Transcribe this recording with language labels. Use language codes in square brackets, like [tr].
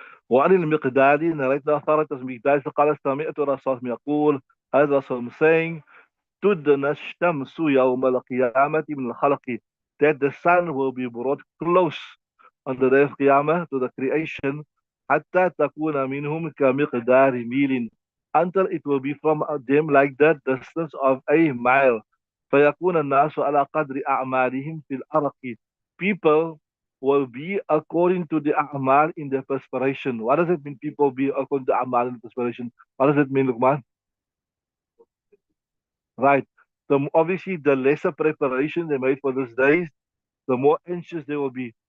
[ar] وعن المقداد [en] narrated authority of [ar] المقداد قال سمعت رسول الله يقول, هذا رسول [en] saying, [ar] تدنى الشمس يوم القيامة من الخلق, [en] that the sun will be brought close on the day of Qiyamah to the creation, [ar] حتى تكون منهم كمقدار ميل, [en] until it will be from them like that distance of a mile. [ar] فيكون الناس على قدر أعمالهم في الأرق. [en] People will be according to the a'mal in the perspiration. What does it mean, people be according to a'mal in the perspiration? What does it mean, Luqman? Right. Obviously, the lesser preparation they made for these days, the more anxious they will be.